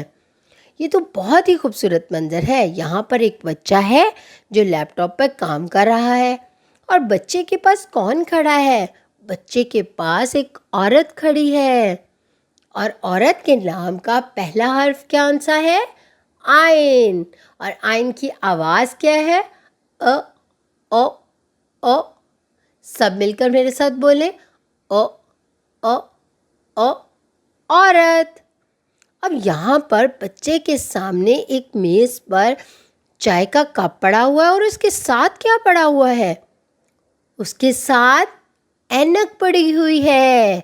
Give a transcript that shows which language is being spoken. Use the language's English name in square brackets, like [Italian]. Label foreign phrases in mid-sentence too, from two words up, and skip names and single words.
[Urdu] یہ تو بہت ہی خوبصورت منظر ہے۔ یہاں پر ایک بچہ ہے جو لیپ ٹاپ پر کام کر رہا ہے، اور بچے کے پاس کون کھڑا ہے؟ بچے کے پاس ایک عورت کھڑی ہے، اور عورت کے نام کا پہلا حرف کون سا ہے؟ عین۔ اور عین کی آواز کیا ہے؟ ا او او۔ سب مل کر میرے ساتھ بولیں: او او او، عورت۔ اب یہاں پر بچے کے سامنے ایک میز پر چائے کا کپ پڑا ہوا ہے، اور اس کے ساتھ کیا پڑا ہوا ہے؟ اس کے ساتھ اینک پڑی ہوئی ہے۔